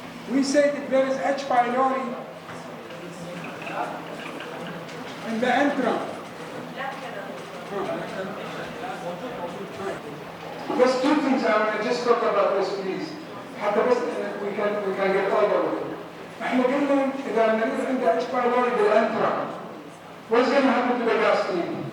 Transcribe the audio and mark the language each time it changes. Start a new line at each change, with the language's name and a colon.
English: We said that there is H. pylori in the antrum. Just two things I want to just talk about this, please.
Arabic: حتى بس
English: we can get all over it.
Arabic: احنا قلنا إذا المريض عنده H.
English: pylori بالانترا, what's going to happen to the gastric?